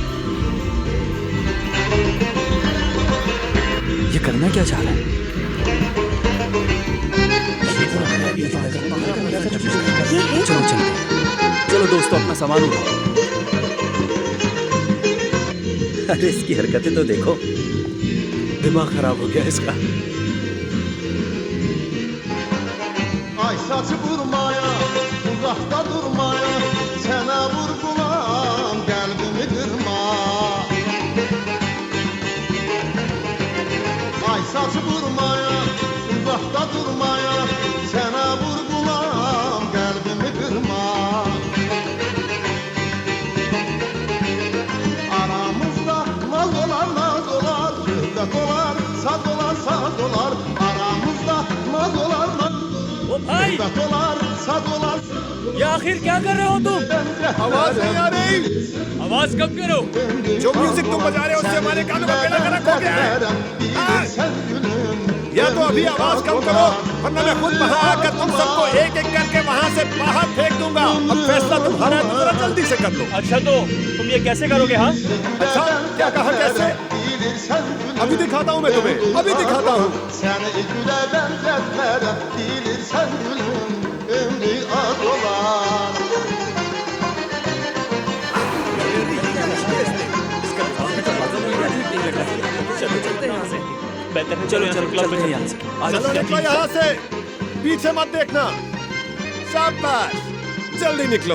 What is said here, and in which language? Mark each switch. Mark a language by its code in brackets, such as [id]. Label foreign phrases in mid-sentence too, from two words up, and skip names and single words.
[hi] ये करना क्या चाह रहा है? चलो चलते हैं। चलो दोस्तों, अपना सामान उठाओ। अरे इसकी हरकतें तो देखो। दिमाग खराब हो गया इसका। [az] Ay saçı vurmaya, uzakta durmaya, sənə vurgulam, qəlbimi qırma. Ay saçı vurmaya, uzakta durmaya, sənə vurgulam, qəlbimi qırma. Aramızda naz olar, şöhrət olar, saz olar, saz olar. Aramızda naz olar, [hi] भाई, ये आखिर क्या कर रहे हो तुम? आवाज नहीं आ रही। आवाज कम करो। जो म्यूजिक तुम बजा रहे हो उससे हमारे कानों का बेड़ा गर्क हो गया है। या तो अभी आवाज कम करो, वरना मैं खुद वहां आकर तुम सबको एक एक करके वहां से बाहर फेंक दूंगा। अब फैसला तुम्हारा है, तो जरा जल्दी से कर लो। अच्छा तो तुम ये कैसे करोगे? हाँ, अच्छा क्या कहा कैसे? अभी दिखाता हूँ मैं तुम्हें, अभी दिखाता हूँ। [az] Səni gülə bənzətlərəm, bilirsən gülüm, ömrü az olar. [hi] चलो यहाँ से। चलो निकलो यहाँ से, पीछे मत देखना। शाबाश, जल्दी निकलो।